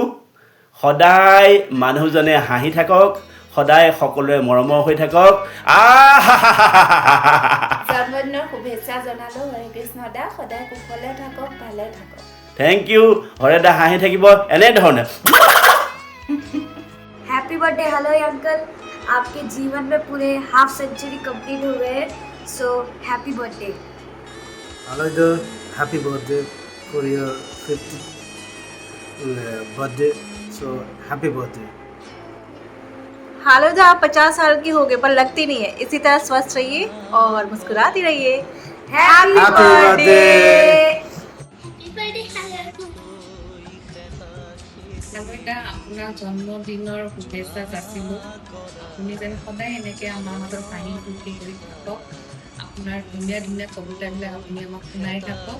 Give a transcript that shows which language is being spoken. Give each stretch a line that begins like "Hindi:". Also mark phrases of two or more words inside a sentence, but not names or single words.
Assamese: সদায় মানুহজনে হাঁহি থাকক, সদায় সকলোৱে মৰমৰ হৈ থাকক। জন্মদিনৰ শুভেচ্ছা জনালোঁ হৰে কৃষ্ণ দা, সদায় কুশলে থাকক, ভালে থাকক।
English: Thank you.
Assamese: হৰেদা হাঁহি থাকিব এনেধৰণে।
English: Happy birthday
Hindi: हलोई अंकल, आपके जीवन में पूरे
English: half century complete
Hindi: हो गए,
English: So happy birthday. Haloida, happy birthday for your 50th birthday. So happy birthday.
Hindi: हालोदा, आप 50 साल की हो गए पर लगती नहीं है। इसी तरह स्वस्थ रहिए और मुस्कुराती रहिए।
English: Happy birthday.
Assamese: হালৈদা, আপোনাৰ জন্মদিনৰ শুভেচ্ছা যাচিলোঁ। আপুনি যেন সদায় এনেকৈ আমাৰ মাজত হাঁহি ফূৰ্তি কৰি থাকক। আপোনাৰ ধুনীয়া কবিতাবিলাক আপুনি আমাক শুনাই থাকক।